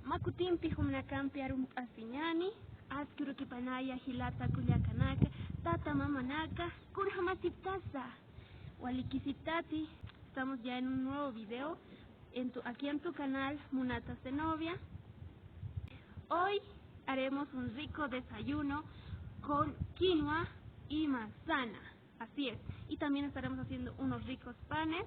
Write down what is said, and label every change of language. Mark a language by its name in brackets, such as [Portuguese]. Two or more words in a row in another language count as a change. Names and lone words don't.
[Aymara] kutimpi humnakampi arun asiñani, askurukipanaya hilata kullakanaka, tata mamanaka, kurhamatiptasa, walikisiptati. [Spanish] Estamos ya en un nuevo video aquí en tu canal Munatas de Novia. Hoy haremos un rico desayuno con quinoa y manzana, así es, y también estaremos haciendo unos ricos panes.